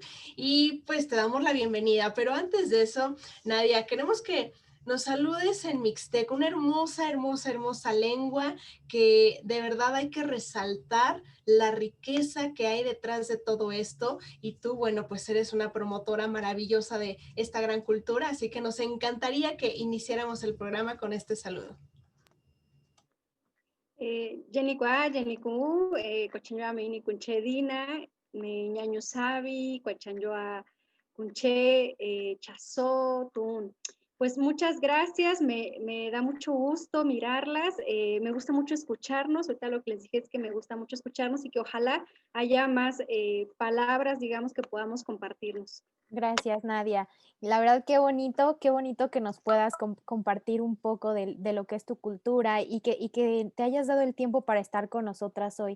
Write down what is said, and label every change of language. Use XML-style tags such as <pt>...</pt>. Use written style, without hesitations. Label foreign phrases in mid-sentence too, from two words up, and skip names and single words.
<es>Y pues te damos la bienvenida. Pero antes de eso, Nadia, queremos que nos saludes en Mixteco, una hermosa, hermosa, hermosa lengua que de verdad hay que resaltar la riqueza que hay detrás de todo esto. Y tú, bueno, pues eres una promotora maravillosa de esta gran cultura, así que nos encantaría que iniciáramos el programa con este saludo.</es> <mix>Yenikwa, Yeniku, Cochinyoa Meini Kunchedina, Ñaño Sabi, Cuachanyoa Kunche, Chazó, Tun.</mix> <es>Pues muchas gracias, me da mucho gusto mirarlas, me gusta mucho escucharnos, ahorita lo que les dije es que me gusta mucho escucharnos y que ojalá haya más palabras, digamos, que podamos compartirnos. Gracias, Nadia. La verdad, qué bonito que nos puedas compartir un poco de lo que es tu cultura y que te hayas dado el tiempo para estar con nosotras hoy.</es>